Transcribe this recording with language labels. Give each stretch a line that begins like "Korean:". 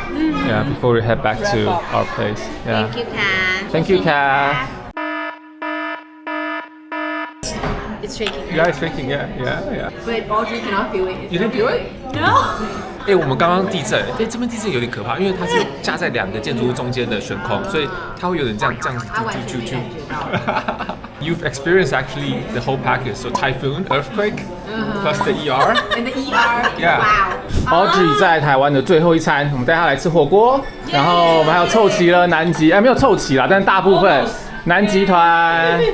English: Yeah, before we head back to our place. Yeah. Thank you, Kat. Thank you, Kat. It's shaking. Yeah, it's shaking. Yeah. But Audrey cannot feel it. You didn't feel it? No.
Chinese: 我们刚刚地震，这边地震有点可怕，因为它是夹在2个建筑物中间的悬空，所以它会有点这样。他完全没感觉到。
English: You've experienced actually the whole package, so typhoon, earthquake, plus the ER. And the ER. Yeah. Wow.
Chinese: Audrey 在台湾的最后一餐，我们带她来吃火锅，然后我们还有凑齐了南极，没有凑齐啦，但是大部分南极团。